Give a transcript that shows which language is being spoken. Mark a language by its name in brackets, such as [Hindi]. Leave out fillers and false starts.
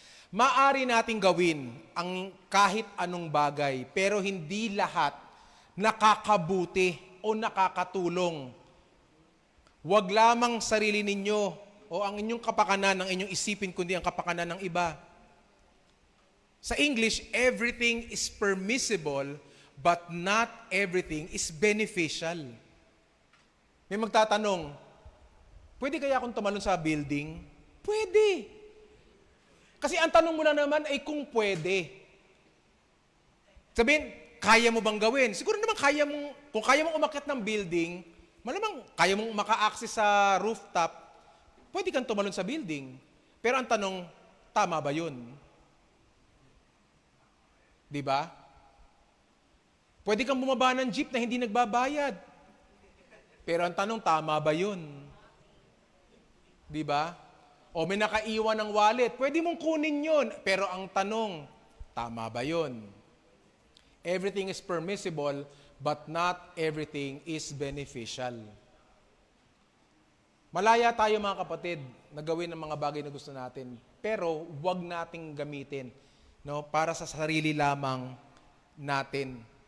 [Filipino] Maari nating gawin ang kahit anong bagay, pero hindi lahat nakakabuti o nakakatulong. Huwag lamang sarili ninyo o ang inyong kapakanan, ang inyong isipin, kundi ang kapakanan ng iba. Sa [English] English, everything is permissible, but not everything is beneficial. [Filipino] May magtatanong, pwede kaya akong tumalon sa building? Pwede. Kasi ang tanong mo lang naman ay kung pwede. Sabihin, kaya mo bang gawin? Siguro naman kung kaya mong umakyat ng building, malamang kaya mong maka-access sa rooftop, pwede kang tumalon sa building. Pero ang tanong, tama ba yun? Di ba? Pwede kang bumaba ng jeep na hindi nagbabayad. Pero ang tanong, tama ba yun? Di ba? O may nakaiwan ng wallet, pwede mong kunin yun. Pero ang tanong, tama ba yun? [English] Everything is permissible, but not everything is beneficial. [Filipino] Malaya tayo mga kapatid na gawin ang mga bagay na gusto natin, pero huwag nating gamitin, no, para sa sarili lamang natin.